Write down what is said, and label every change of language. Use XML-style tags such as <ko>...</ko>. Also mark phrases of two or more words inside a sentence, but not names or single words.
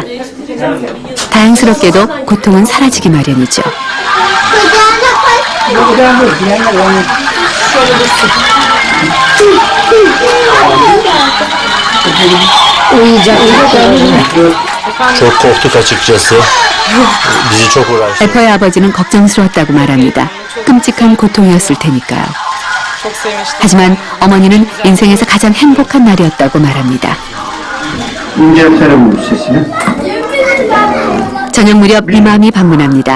<ko>다행스럽게도 고통은 사라지기 마련이죠.</ko> <tr>Çok korktuk açıkçası. Bizi çok uğraştı.</tr> <ko>에퍼의 아버지는 걱정스러웠다고 말합니다. 끔찍한 고통이었을 테니까요. 하지만 어머니는 인생에서 가장 행복한 날이었다고 말합니다. 저녁 무렵 이맘이 방문합니다.</ko>